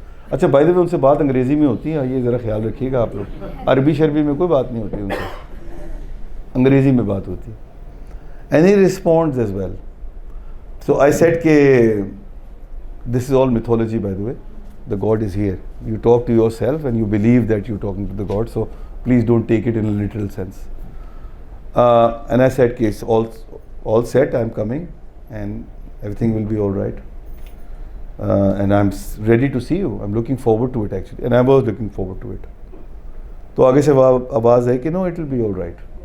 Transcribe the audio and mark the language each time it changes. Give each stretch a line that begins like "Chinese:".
Urdu: اچھا by the وے ان سے بات انگریزی میں ہوتی ہے, یہ ذرا خیال رکھیے گا آپ لوگ. عربی شربی میں کوئی بات نہیں ہوتی ان سے, انگریزی میں بات ہوتی ہے.
English: And he responds as well. So I said کہ this is all mythology by the way. The God is here. You talk to yourself and you believe that you're talking to the God. So please don't take it in a literal sense. And I said, "Okay, it's all set. I'm coming, and everything will be all right. And I'm ready to see you. I'm looking forward to it actually, and I was looking forward to it."
Urdu: تو آگے سے آواز ہے کہ
English: no, it will be all right.